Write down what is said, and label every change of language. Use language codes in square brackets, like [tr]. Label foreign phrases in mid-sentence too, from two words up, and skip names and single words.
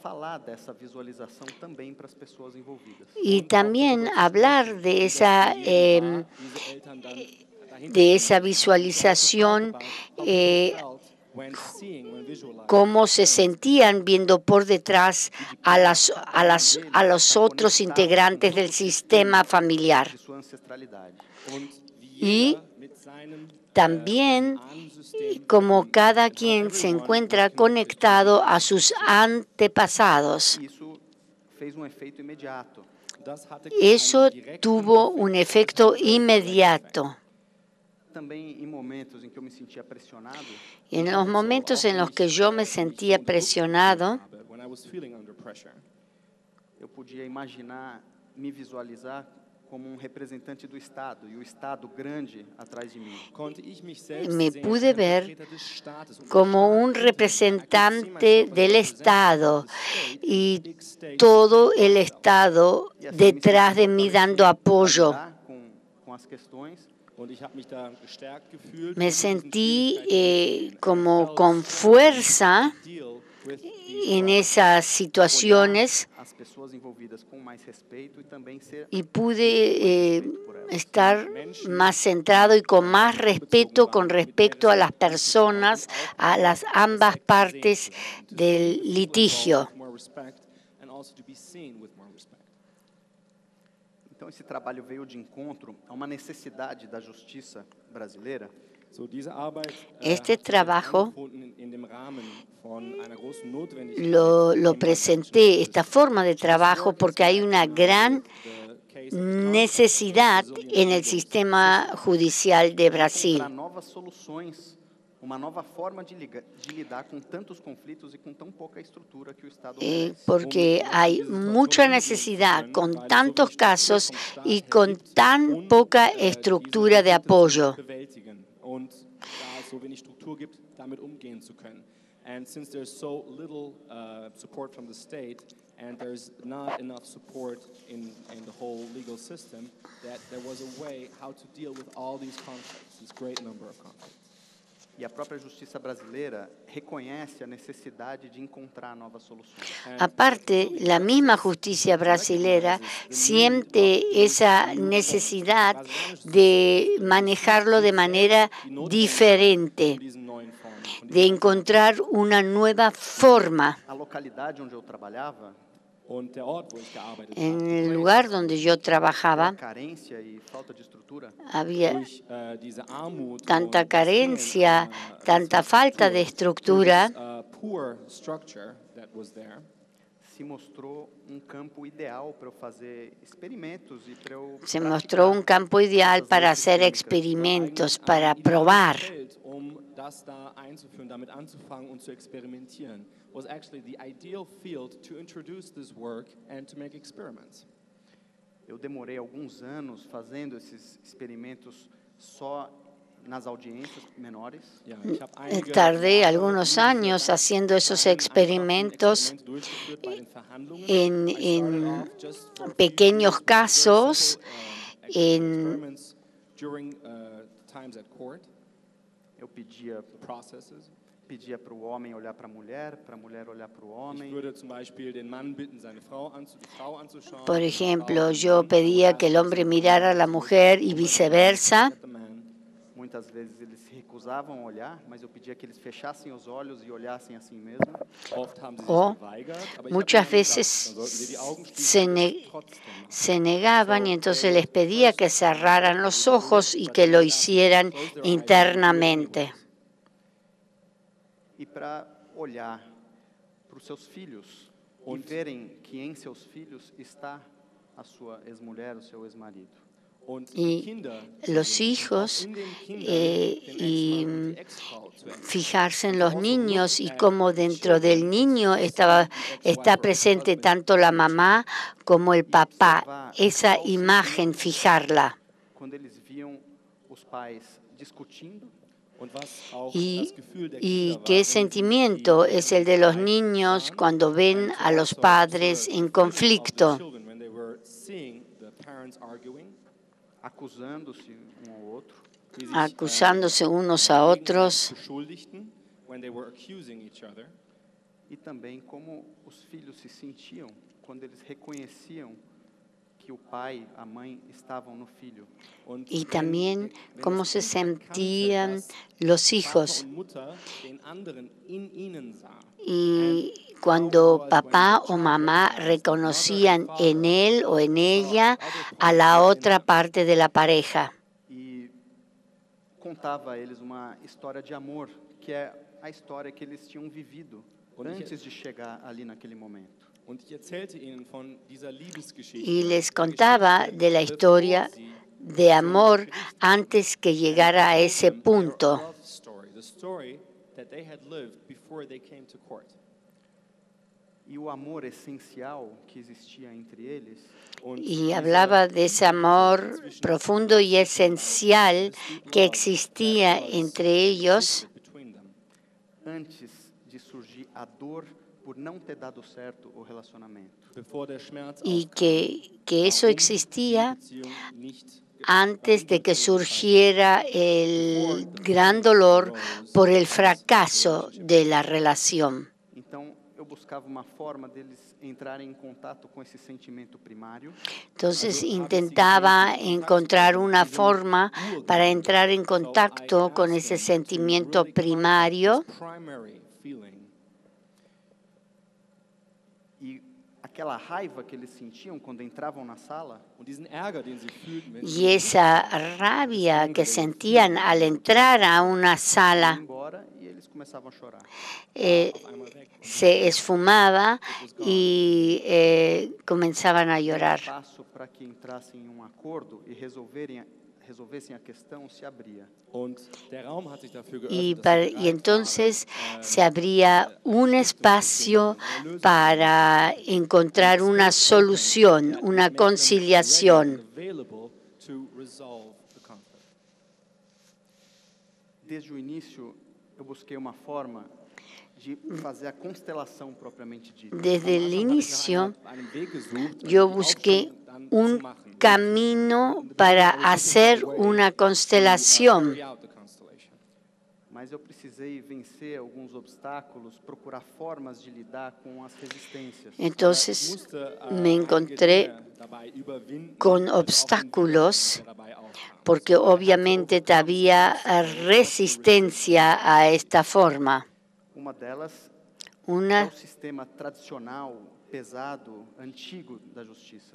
[es] Y también hablar de esa visualización cómo se sentían viendo por detrás a los otros integrantes del sistema familiar. [pt] de sua ancestralidade. [es] Y también como cada quien se encuentra conectado a sus antepasados. [pt] Isso fez efeito imediato. [es] Eso tuvo un efecto inmediato. [pt] Também em momentos em que eu me sentia pressionado, [es] En los momentos en los que yo me sentía presionado, [pt] eu podia imaginar, me visualizar como representante do Estado e o Estado grande atrás de mim. [es] me pude ver como un representante del Estado y todo el Estado detrás de mí dando apoyo. [pt] Com as questões. [es] Me sentí como con fuerza en esas situaciones [pt] As pessoas envolvidas com mais respeito e também ser [es] y pude estar más centrado y con más respeto con respecto a las personas, a las ambas partes del litigio. [pt] Então esse trabalho veio de encontro a uma necessidade da justiça brasileira. [es] Este trabajo lo presenté, esta forma de trabajo, porque hay una gran necesidad en el sistema judicial de Brasil. [pt] Para novas soluções, uma nova forma de lidar com tantos conflitos e com tão pouca estrutura que o Estado oferece. [es] Porque hay mucha necesidad con tantos casos y con tan poca estructura de apoyo. [de] Und da es so wenig Struktur gibt, damit umgehen zu können. [en] And since there's so little support from the state and there's not enough support in the whole legal system, that there was a way how to deal with all these conflicts, this great number of conflicts. [pt] E a própria justiça brasileira reconhece a necessidade de encontrar novas soluções. [es] Aparte, la misma justicia brasilera siente esa necesidad de manejarlo de manera diferente, de encontrar una nueva forma. [pt] A localidade onde eu trabalhava, [es] En el lugar donde yo trabajaba, [pt] carência e falta de estrutura, [es] había tanta carencia, tanta falta de estructura, [pt] se mostrou campo ideal para eu fazer experimentos e para eu [es] se mostró un campo ideal para hacer experimentos, para probar. [de] Das da einzuführen, damit anzufangen und zu experimentieren, [en] was actually the ideal field to introduce this work and to make experiments. [pt] Eu demorei alguns anos fazendo esses experimentos só nas audiências menores. [es] Tardé algunos años haciendo esos experimentos en pequeños casos, [pt] Eu pedia para o homem olhar para a mulher olhar para o homem. [es] Por ejemplo, yo pedía que el hombre mirara a la mujer y viceversa. [pt] Muitas vezes eles se recusavam a olhar, mas eu pedia que eles fechassem os olhos e olhassem assim mesmo. [es] O muchas veces se negaban y entonces les pedía que cerraran los ojos y que lo hicieran internamente. [pt] E para olhar para os seus filhos e verem que em seus filhos está a sua ex-mulher, o seu ex-marido. [es] Y los hijos y fijarse en los niños y cómo dentro del niño está presente tanto la mamá como el papá, esa imagen fijarla. [pt] Cuando eles viam os pais discutindo, [es] y qué sentimiento es el de los niños cuando ven a los padres en conflicto, acusándose unos a otros, [pt] e também como os filhos se sentiam quando eles reconheciam que o pai, a mãe estavam no filho. [de] Und [es] y [de] wenn [es] también cómo [de] es [es] se [de] gut erkannte, [es] sentían [de] dass [es] los [de] Vater [es] hijos. [de] und Mutter den anderen in ihnen sah. [es] Y [en] And [es] cuando [en] how [es] papá [en] when the [es] o [en] child [es] mamá [en] recognized that mother and [es] reconocían en [en] father [es] él o en [en] saw [es] ella [en] the other [es] a [en] party [es] la [en] within [es] otra [en] them. [es] parte de la pareja. [pt] E contava a eles uma história de amor, que é a história que eles tinham vivido antes de chegar ali naquele momento. [de] Und ich erzählte ihnen von dieser Liebesgeschichte, [es] Y les [de] der [es] contaba [de] Geschichte, [es] de la historia [de] bevor sie [es] de [de] zum [es] amor [de] Gericht kamen. [es] antes que [en] And [es] llegara a [en] I [es] ese [en] told them their [es] punto. [en] love story, the story that they had lived before they came to court. [pt] E o amor essencial que existia entre eles [de] Und [es] Y [de] diese [es] hablaba de ese amor [de] zwischen [es] profundo y [de] zwischen [es] esencial [en] this deep [es] que [en] love [es] existía [en] that was [es] entre ellos [en] existed between them. [pt] antes de surgir a dor por não ter dado certo o relacionamento. [de] Bevor der Schmerz [es] y [de] aufkam, [es] que eso [de] warum [es] existía [de] die Beziehung nicht [es] antes de que [de] beendet wurde, [es] surgiera el gran dolor por el fracaso de la relación. [pt] Então, eu buscava uma forma deles entrarem em contato com esse sentimento primário, [es] Entonces intentaba encontrar una forma para entrar en contacto con ese sentimiento primario [pt] e aquela raiva que eles sentiam quando entravam na sala, [es] y esa rabia que sentían al entrar a una [pt] iam [es] sala [pt] embora e eles começavam a chorar. [es] se esfumaba y comenzaban a llorar. [pt] O espaço para que entrassem em um acordo e resolvessem a questão se abria. [es] Y entonces se abría un espacio para encontrar una solución, una conciliación. [pt] Desde o início, eu busquei uma forma de fazer a constelação propriamente dita. [es] Desde el inicio, yo busqué un camino para hacer una constelación. [pt] Mas eu precisei vencer alguns obstáculos, procurar formas de lidar com as resistências. [es] Entonces me encontré con obstáculos porque obviamente había resistencia a esta forma. [pt] Uma delas é [es] Una, [pt] o sistema tradicional, pesado, antigo da justiça.